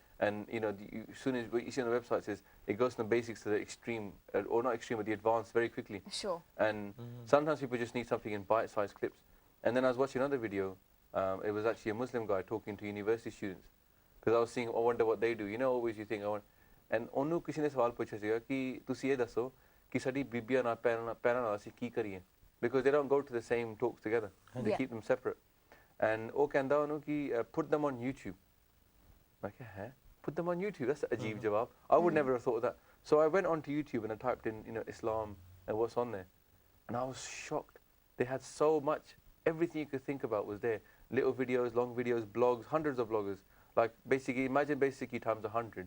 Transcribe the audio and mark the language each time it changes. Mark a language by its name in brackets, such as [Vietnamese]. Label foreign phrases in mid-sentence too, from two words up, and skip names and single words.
[English] And, as soon as what you see on the websites is, it goes from the basics to the extreme, or not extreme, but the advanced very quickly. Sure. And sometimes people just need something in bite-sized clips. And then I was watching another video. It was actually a Muslim guy talking to university students. Because I was seeing, I wonder what they do. Always you think, and [Punjabi] ਉਹਨੂੰ ਕਿਸੇ ਨੇ ਸਵਾਲ ਪੁੱਛਿਆ ਸੀਗਾ ਕਿ ਤੁਸੀਂ ਇਹ ਦੱਸੋ ਕਿ ਸਾਡੀ ਬੀਬੀਆਂ ਨਾਲ ਪੈਰਾਂ ਨਾਲ ਅਸੀਂ ਕੀ ਕਰੀਏ [English] because they don't go to the same talks together. They keep them separate. And [Punjabi] ਉਹ ਕਹਿੰਦਾ ਉਹਨੂੰ ਕਿ [English] put them on YouTube. [Punjabi] ਮੈਂ ਕਿਹਾ [English] put them on YouTube? That's a [Punjabi] ਅਜੀਬ ਜਵਾਬ. [English] I would never have thought of that. So I went onto YouTube and I typed in Islam and what's on there. And I was shocked. They had so much everything you could think about was there. Little videos, long videos, blogs, hundreds of bloggers. Like basically, imagine basically times 100.